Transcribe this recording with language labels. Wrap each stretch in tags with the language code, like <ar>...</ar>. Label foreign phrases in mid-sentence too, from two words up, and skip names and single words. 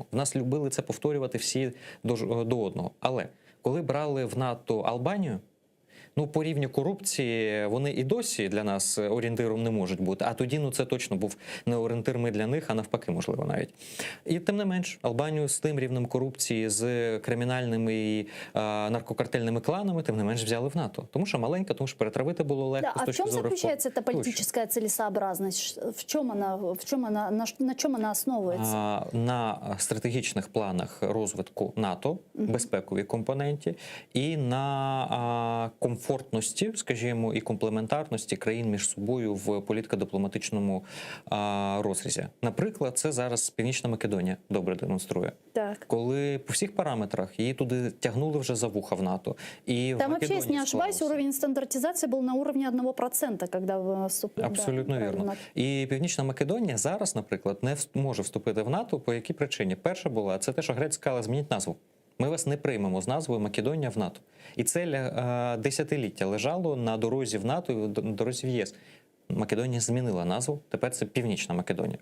<uk>В нас любили це повторювати всі до одного. Але коли брали в НАТО Албанію, по рівню корупції вони і досі для нас орієнтиром не можуть бути. А тоді, це точно був не орієнтир ми для них, а навпаки, можливо, навіть. І тим не менш, Албанію з тим рівнем корупції, з кримінальними і наркокартельними кланами, тим не менш взяли в НАТО. Тому що маленька, тому що перетравити було легко.</uk> <ru>Да, а в чем заключается эта политическая целесообразность? На чем она основывается?</ru> <uk>На стратегічних планах розвитку НАТО, безпековій компоненті, і на комфорті комфортності, скажімо, і комплементарності країн між собою в політико-дипломатичному розрізі. Наприклад, це зараз Північна Македонія добре демонструє. Так. Коли по всіх параметрах її туди тягнули вже за вуха в НАТО. І</uk> <ru>Там в вообще, если не ошибаюсь,</ru> <uk>склалося.</uk> <ru>уровень стандартизации был на уровне 1%, когда вы вступили.</ru> <uk>Абсолютно вірно. І Північна Македонія зараз, наприклад, не може вступити в НАТО. По якій причині? Перша була, це те, що Греція сказала, змініть назву. Ми вас не приймемо з назвою Македонія в НАТО. І це десятиліття лежало на дорозі в НАТО і на дорозі в ЄС. Македонія змінила назву, тепер це Північна Македонія.</uk>